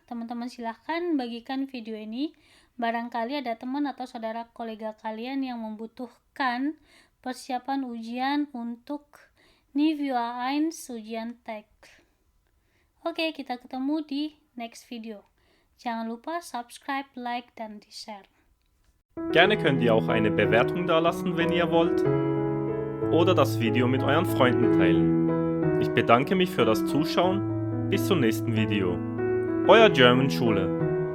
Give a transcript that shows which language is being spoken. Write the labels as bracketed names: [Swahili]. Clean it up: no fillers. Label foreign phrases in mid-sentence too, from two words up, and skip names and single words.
[Indonesian] Teman-teman silahkan bagikan video ini. Barangkali ada teman atau saudara kolega kalian yang membutuhkan persiapan ujian untuk Niveau A1 ujian teks. Oke, kita ketemu di [English] next video. [Indonesian] Jangan lupa subscribe, like, dan di-share. [German] Gerne könnt ihr auch eine Bewertung dalassen, wenn ihr wollt, oder das Video mit euren Freunden teilen. Ich bedanke mich für das Zuschauen. Bis zum nächsten Video. Euer German Schule.